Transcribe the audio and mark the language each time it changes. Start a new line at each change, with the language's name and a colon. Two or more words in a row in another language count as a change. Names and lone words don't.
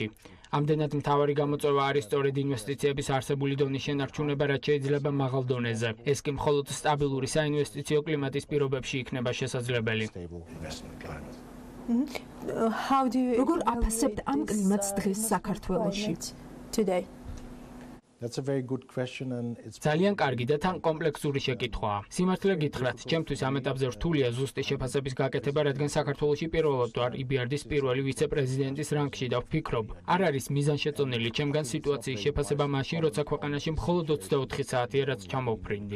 Georgian: ამდენად მთავარი გამოწვევა არის სწორედ ინვესტიციების არსებული დონის შენარჩუნება, რაც შეიძლება მაღალ დონეზე. ეს კი მხოლოდ სტაბილური საინვესტიციო კლიმატის პირობებში იქნება შესაძლებელი. როგორ აფასებთ ამ კლიმატს დღეს საქართველოში?
English: That's a very good question and it's
Georgian: ძალიან კარგი და თან კომპლექსური შეკითხვაა. სიმართლე გითხრათ, ჩემთვის ამ ეტაპზე რთულია ზუსტი შეფასების გაკეთება, რადგან საქართველოში პირველად ვარ EBRD-ის პირველი ვიცე-პრეზიდენტის რანგში და ვფიქრობ, არ არის მიზანშეწონილი ჩემგან სიტუაციის შეფასება მაშინ, როცა ქვეყანაში მხოლოდ 24 საათია რაც ჩამოვფრინდი.